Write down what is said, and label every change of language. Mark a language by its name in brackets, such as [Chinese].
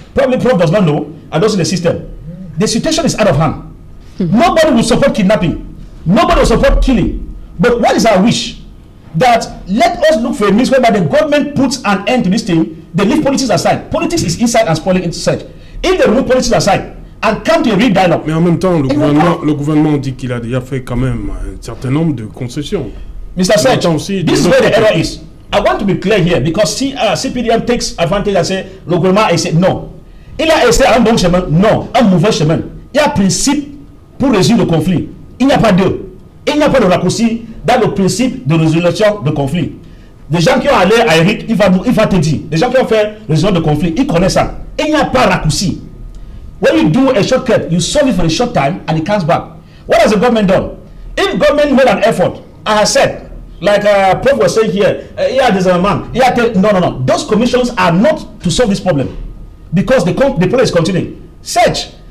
[English] Probably Prof does not know, and those in the system. The situation is out of hand. Nobody will support kidnapping. Nobody will support killing. But what is our wish? That let us look for a means whereby the government puts an end to this thing. They leave politics aside. Politics is inside and spoiling inside. If they remove politics aside and come to a real dialogue. [French] Mais en même temps, le gouvernement dit qu'il a déjà fait quand même un certain nombre de concessions. [English] Mr. Sech, this is where the error is. I want to be clear here because CPDM takes advantage and say [French] le gouvernement essaie. Non. Il a essayé un bon chemin. Non. Un mauvais chemin. Il y a un principe pour résoudre le conflit. Il n'y a pas deux. Il n'y a pas de raccourci dans le principe de résolution de conflit. Des gens qui ont allé à Eric, il va te dire. Des gens qui ont fait résolution de conflit, ils connaissent ça. Il n'y a pas de raccourci. [English] When you do a shortcut, you solve it for a short time and it comes back. What has the government done? If government made an effort, I have said, like Prof was saying here, there's a man. No. Those commissions are not to solve this problem because the problem is continuing. Search.